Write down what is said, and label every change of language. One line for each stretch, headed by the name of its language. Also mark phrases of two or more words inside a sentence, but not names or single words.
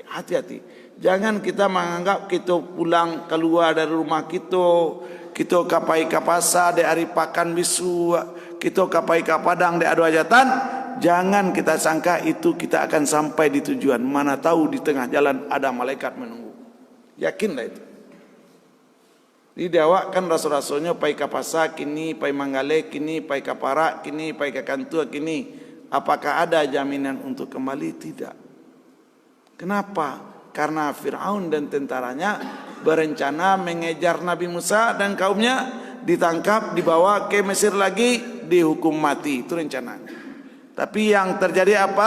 Indonesian: Hati-hati, jangan kita menganggap kita pulang keluar dari rumah kita
Minangkabau: kapai ke pasar di hari pakan bisu,
Indonesian: kita
Minangkabau: kapai ke padang di adu hajatan.
Indonesian: Jangan kita sangka itu kita akan sampai di tujuan. Mana tahu di tengah jalan ada malaikat menunggu. Yakinlah itu.
Minangkabau: Di awak kan rasul-rasulnya pai ke pasar kini, pai manggale kini, pai ke parak kini, pai ke kantua kini.
Indonesian: Apakah ada jaminan untuk kembali? Tidak. Kenapa? Karena Fir'aun dan tentaranya berencana mengejar Nabi Musa dan kaumnya, ditangkap, dibawa ke Mesir lagi, dihukum mati. Itu rencananya. Tapi yang terjadi apa?